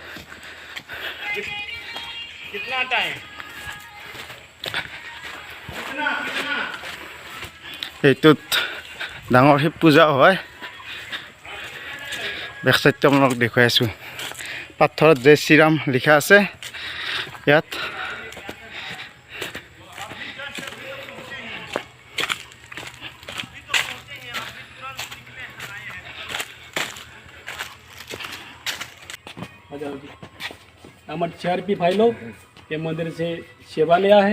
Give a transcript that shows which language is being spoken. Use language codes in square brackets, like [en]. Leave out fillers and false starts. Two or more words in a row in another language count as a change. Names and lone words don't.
[as] এইটোত ডাঙৰ শিৱ পূজা হয়। বেকচাইডটো আপোনালোক দেখুৱাই আছোঁ। পাথৰত জয় শ্ৰীৰাম লিখা আছে ইয়াত। [hi] हमारे CRP भाई लोग ये मंदिर से सेवा लिया है।